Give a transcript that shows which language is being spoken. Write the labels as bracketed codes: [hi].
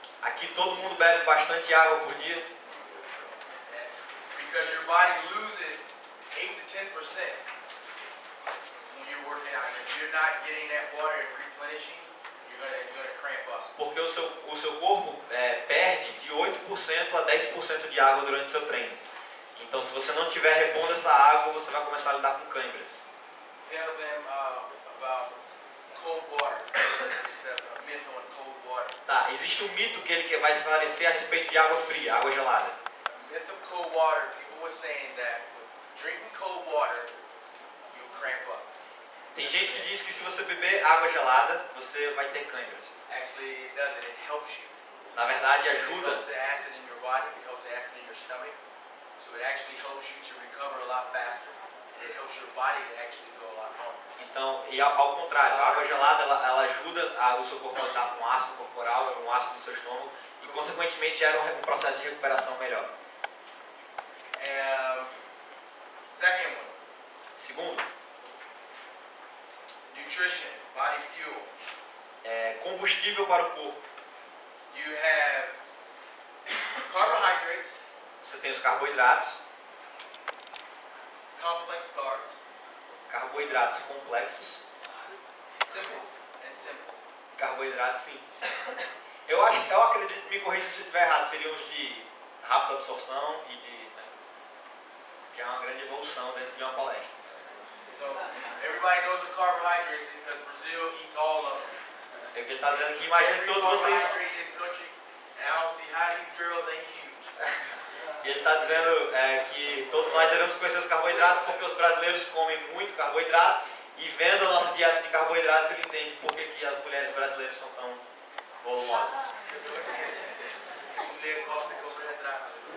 [pt] Aqui todo mundo bebe bastante água por dia, [en] because your body loses 8 to 10% when you're working out. If you're not getting that water and replenishing, you're gonna cramp up. [pt] porque o seu corpo perde de 8% a 10% de água durante o seu treino. Então, se você não estiver repondo essa água, você vai começar a lidar com câimbras. [en] Tell them about cold water. It's a myth on cold water. [pt] Tá, existe um mito que ele vai esclarecer a respeito de água fria, água gelada. [en] The myth of cold water, people were saying that with drinking cold water, you'll cramp up. [pt] Tem gente que diz que se você beber água gelada, você vai ter câimbras. [en] Actually, it doesn't. It helps you. [pt] Na verdade, [en] It [pt] ajuda. [en] helps the acid in your body. It helps the acid in your stomach. So it actually helps you to recover a lot faster. And it helps your body to actually go a lot longer. [pt] Então, e ao contrário, a água gelada ela ajuda o seu corpo a lidar com ácido corporal, com ácido no seu estômago e, consequentemente, gera um processo de recuperação melhor. [en] And second one, [pt] Segundo, [en] nutrition, body fuel. [pt] combustível para o corpo. [en] You have carbohydrates, [pt] Você tem os carboidratos, [en] complex carbs, [pt] carboidratos complexos, [en] simple and simple. [pt] carboidratos simples. Eu acredito, me corrija se eu estiver errado, seriam os de rápida absorção e que é uma grande evolução dentro de uma palestra. [en] So everybody knows what carbohydrates is because Brazil eats all of them. [pt] É o que ele está dizendo que imagino que [en] Every [pt] todos vocês. [en] carbohydrate in this country, and I don't see how these girls ain't huge. [pt] E ele está dizendo que todos nós devemos conhecer os carboidratos porque os brasileiros comem muito carboidrato e vendo a nossa dieta de carboidratos ele entende por que as mulheres brasileiras são tão volumosas. Mulher gosta de carboidrato.